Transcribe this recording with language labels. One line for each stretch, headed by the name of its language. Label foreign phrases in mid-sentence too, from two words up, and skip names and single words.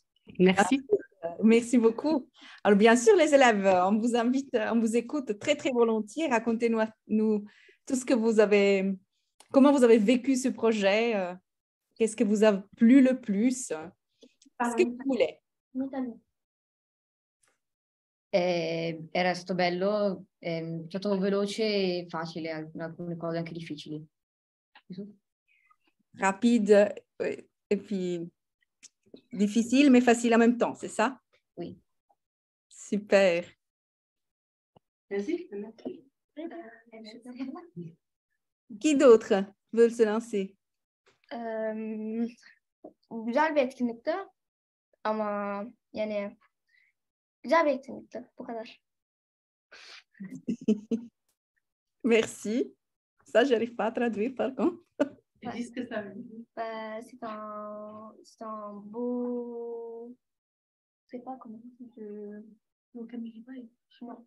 French: Voilà. Merci. Merci beaucoup. Alors, bien sûr, les élèves, on vous invite, on vous écoute très, très volontiers. Racontez-nous tout ce que vous avez, comment vous avez vécu ce projet, qu'est-ce que vous a plu le plus, ce que vous voulez.
Italian: Era stato bello, è stato veloce e facile, alcune cose anche difficili.
French: Rapide et puis difficile, mais facile en même temps, c'est ça? Oui. Super. Vas-y. Qui d'autre veut se lancer?
Turkish: Güzel bir etkinlikti ama yani güzel bir etkinlikti. Bu kadar.
French: Merci. Ça, je n'arrive pas à traduire par contre. Dis ce que ça veut dire. C'est un beau... Je sais pas comment je... Non.